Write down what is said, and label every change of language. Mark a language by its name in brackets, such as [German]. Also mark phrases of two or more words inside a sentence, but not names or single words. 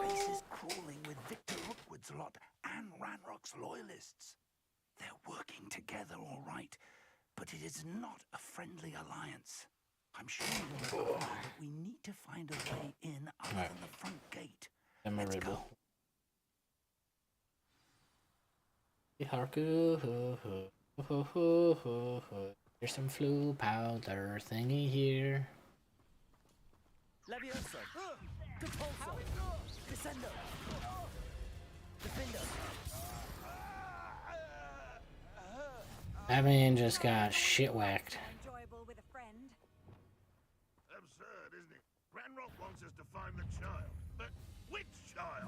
[English] place is crawling with Victor Rookwood's lot and Ranrock's loyalists. They're working together, all right, but it is not a friendly alliance. I'm sure you'll agree that we need to find a way in other Alright. than the front gate. And my Let's red go. bull. Harku, ho, ho, ho, ho, ho, ho. There's some flu powder thingy here. Levioso! Depulso! Descendo! Defender! Batman just got shit whacked. Enjoyable with a friend. Absurd, isn't it? Ranrock wants us to find the child. But which child?